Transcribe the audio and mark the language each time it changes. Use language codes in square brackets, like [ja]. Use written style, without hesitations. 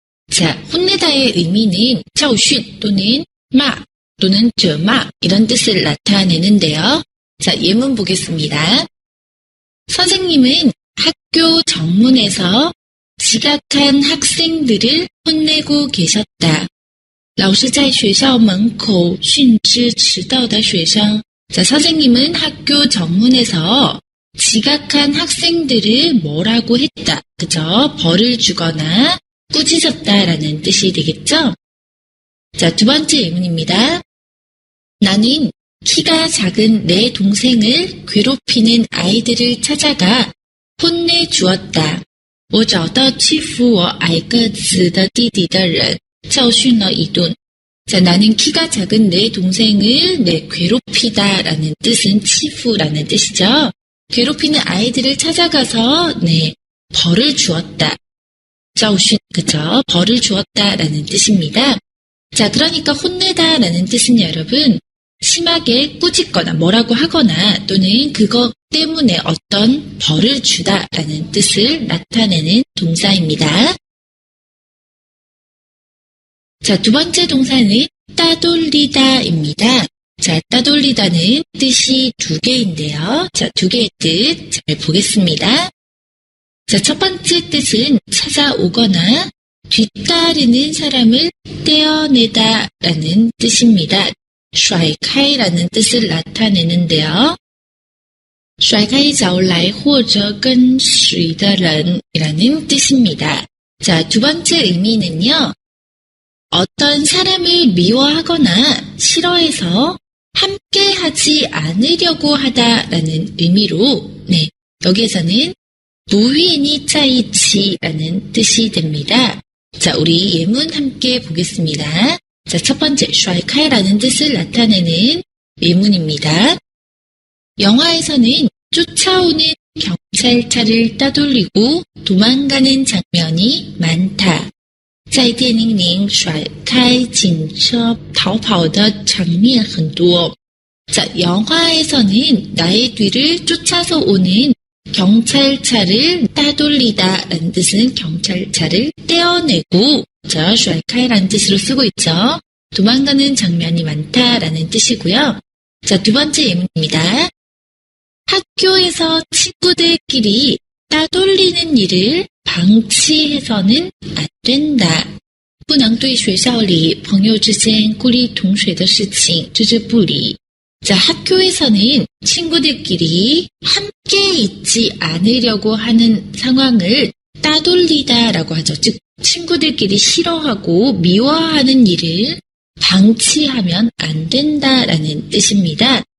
[ko] 자, 혼내다의 의미는 教训 또는 마 또는 责骂 이런 뜻을 나타내는데요. 자, 예문 보겠습니다. 선생님은 학교 정문에서 지각한 학생들을 혼내고 계셨다. [zh] 老师在学校门口训斥迟到的学生. [ko] 자, 선생님은 학교 정문에서 지각한 학생들을 뭐라고 했다. 그죠? 벌을 주거나 꾸짖었다라는 뜻이 되겠죠? 자, 두 번째 예문입니다. 나는 키가 작은 내 동생을 괴롭히는 아이들을 찾아가 혼내주었다. [zh] 我找到欺负我矮个子的弟弟的人教训了一顿. [ko] 자, 나는 키가 작은 내 동생을 괴롭히다라는 뜻은 치푸라는 뜻이죠. 괴롭히는 아이들을 찾아가서 벌을 주었다. 教训, 그죠? 벌을 주었다라는 뜻입니다. 자, 그러니까 혼내다라는 뜻은 여러분 심하게 꾸짖거나 뭐라고 하거나 또는 그것 때문에 어떤 벌을 주다라는 뜻을 나타내는 동사입니다. 자, 두 번째 동사는 따돌리다입니다. 자, 따돌리다는 뜻이 두 개인데요. 자, 두 개의 뜻 잘 보겠습니다. 자, 첫 번째 뜻은 찾아오거나 뒤따르는 사람을 떼어내다라는 뜻입니다. 甩开라는 뜻을 나타내는데요. [zh] 甩开脚来或者跟随的人 [ko] 이라는 뜻입니다. 자, 두 번째 의미는요. 어떤 사람을 미워하거나 싫어해서 함께 하지 않으려고 하다라는 의미로 여기에서는 무위니 짜이치라는 뜻이 됩니다. 자, 우리 예문 함께 보겠습니다. 자, 첫 번째, 甩开라는 뜻을 나타내는 예문입니다. 영화에서는 쫓아오는 경찰차를 따돌리고 도망가는 장면이 많다. [zh] 在电影里甩开警车逃跑的场面很多. [ko] 자, 영화에서는 나의 뒤를 쫓아서 오는 경찰차를 따돌리다라는 뜻은 경찰차를 떼어내고, 자, 甩开라는 뜻으로 쓰고 있죠. 도망가는 장면이 많다라는 뜻이고요. 자, 두 번째 예문입니다. 학교에서 친구들끼리 따돌리는 일을 방치해서는 안 된다. [zh] 不能对学校里朋友之间孤立同学的事情置之不理. [ko] 자, 학교에서는 친구들끼리 함께 있지 않으려고 하는 상황을 따돌리다라고 하죠. 즉, 친구들끼리 싫어하고 미워하는 일을 방치하면 안 된다라는 뜻입니다.